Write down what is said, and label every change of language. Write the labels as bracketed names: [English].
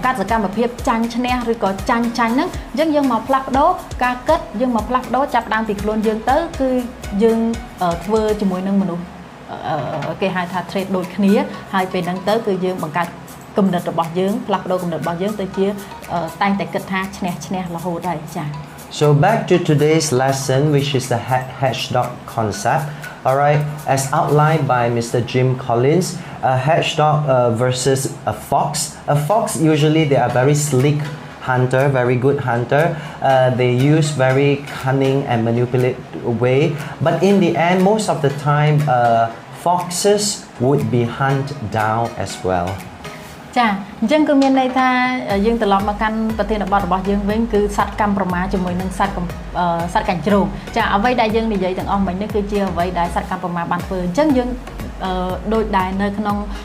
[Khmer] កម្មភាពចាញ់ឈ្នះឬក៏ចាញ់ហ្នឹងអញ្ចឹងយើងមកផ្លាស់ប្ដូរការគិតយើងមកផ្លាស់ប្ដូរចាប់ដើមពីខ្លួនយើងទៅគឺយើងធ្វើជាមួយនឹងមនុស្សគេហៅថា trade ដូចគ្នាហើយពេលហ្នឹងទៅគឺយើងបង្កើតគំនិតរបស់យើងផ្លាស់ប្ដូរគំនិតរបស់យើងទៅជាតែងតែគិតថាឈ្នះរហូតហើយចា៎ [English] So back to today's lesson, which is the hedgehog concept. All right, as outlined by Mr. Jim Collins, a hedgehog versus a fox. A fox usually they are very sleek hunter, very good hunter. They use very cunning and manipulative way. But in the end, most of the time, foxes would be hunted down as well. [Khmer] ចាអញ្ចឹងគឺមានន័យថាយើងត្រឡប់មកកាន់ប្រធានបទរបស់យើងវិញគឺសត្វកម្មប្រមាជាមួយនឹងសត្វកាញ់ជ្រូកចាអ្វីដែលយើងនិយាយទាំងអស់មិញនេះគឺជាអ្វីដែលសត្វកម្មប្រមាបានធ្វើអញ្ចឹងយើងដូចដែលនៅក្នុង